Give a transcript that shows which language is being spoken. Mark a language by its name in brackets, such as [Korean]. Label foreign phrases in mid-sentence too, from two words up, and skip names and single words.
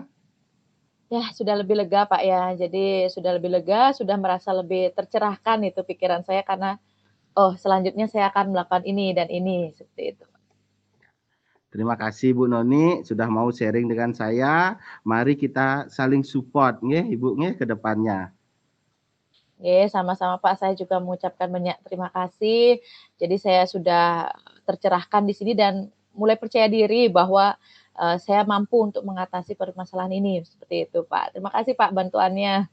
[Indonesian] Ya, sudah lebih lega Pak ya. Jadi sudah lebih lega, sudah merasa lebih tercerahkan itu pikiran saya karena, oh selanjutnya saya akan melakukan ini dan ini, seperti itu. Terima kasih Bu Noni sudah mau sharing dengan saya. Mari kita saling support nggih, Ibu nggih ke depannya. Oke, sama-sama Pak, saya juga mengucapkan banyak terima kasih. Jadi saya sudah tercerahkan di sini dan mulai percaya diri bahwa, saya mampu untuk mengatasi permasalahan ini, seperti itu Pak. Terima kasih Pak bantuannya.